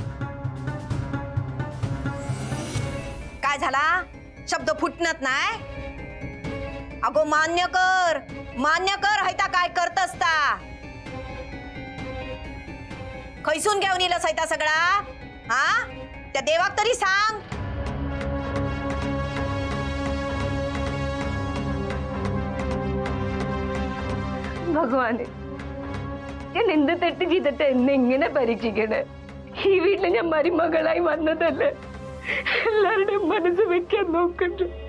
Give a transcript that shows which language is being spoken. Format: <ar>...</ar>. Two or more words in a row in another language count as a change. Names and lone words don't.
<kok>काय झाला? शब्द फुटणत नाही. अगो मान्य कर, मान्य कर. हैता काय करत असता? खैसून घेऊन येलस हैता सगळा? हा त्या देवाक तरी सांग.</kok> <ml>ഭഗവാനെ, ഞാൻ എന്ത് തെറ്റ് ചെയ്തിട്ട് എന്നെ ഇങ്ങനെ പരീക്ഷിക്കണേ? ഈ വീട്ടിൽ ഞാൻ മരുമകളായി വന്നതല്ലേ? എല്ലാവരുടെയും മനസ്സ് വെക്കാൻ നോക്കണ്ട.</ml>